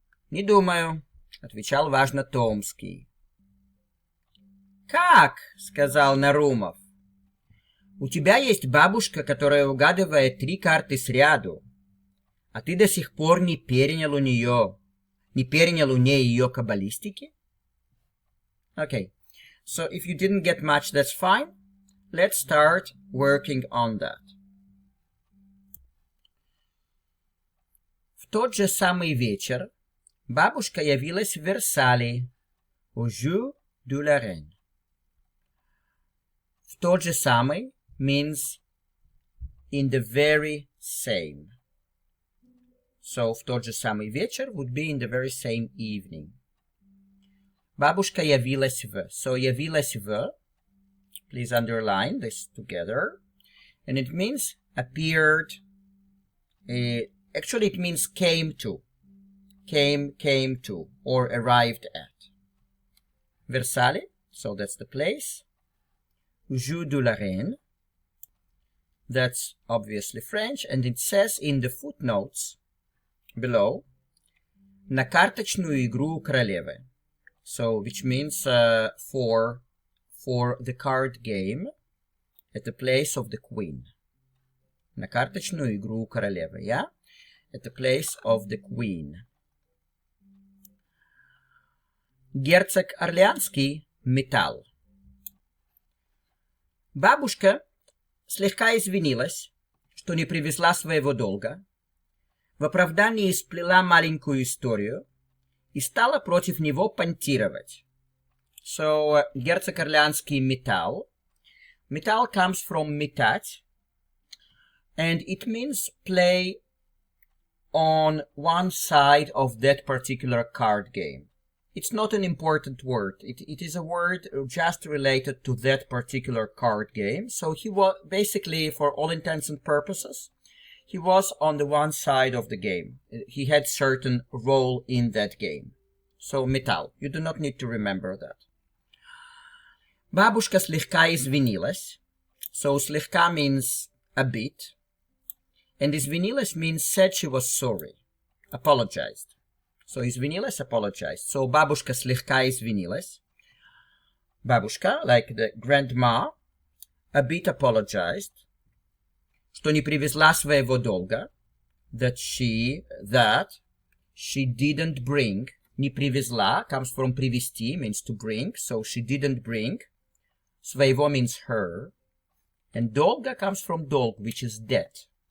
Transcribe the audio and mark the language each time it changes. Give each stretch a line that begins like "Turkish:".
Russian: «Не думаю», — отвечал важно Томский. «Как?» — сказал Нарумов. «У тебя есть бабушка, которая угадывает 3 карты сряду, а ты до сих пор не перенял у нее ее каббалистики?»
English: Okay, so if you didn't get much, that's fine. Let's start working on that.
Russian: В тот же самый вечер бабушка явилась в Версале,
French: au Jeu de la Reine.
Russian: В тот же самый
English: means in the very same. So,
Russian: в тот же самый вечер
English: would be in the very same evening.
Russian: Бабушка явилась в. So, явилась в.
English: Please underline this together. And it means appeared. Actually, it means came to. Came to. Or arrived at. Versailles. So, that's the place. Jeu de la Reine. That's obviously French. And it says in the footnotes below,
Russian: на карточную игру королевы.
English: So, which means for the card game at the place of the queen.
Russian: На карточную игру королевы,
English: yeah? At the place of the queen.
Russian: Герцог Орлеанский металл. Бабушка слегка извинилась, что не привезла своего долга, в оправдании сплела маленькую историю и стала против него понтировать. So, герцог Орлеанский металл.
English: Металл comes from метать, and it means play on one side of that particular card game. It's not an important word. It is a word just related to that particular card game. So he was basically, for all intents and purposes, he was on the one side of the game. He had certain role in that game.
Russian: So металл.
English: You do not need to remember that.
Russian: Бабушка слегка извинилась.
English: So слегка means a bit. And извинилась means said she was sorry, apologized. So извинилась, apologized.
Russian: So бабушка слегка извинилась. Бабушка,
English: like the grandma, a bit apologized,
Russian: что не привезла своего долга,
English: that she didn't bring,
Russian: не привезла,
English: comes from привезти, means to bring, so she didn't bring, своего means her, and долга comes from долг, which is debt.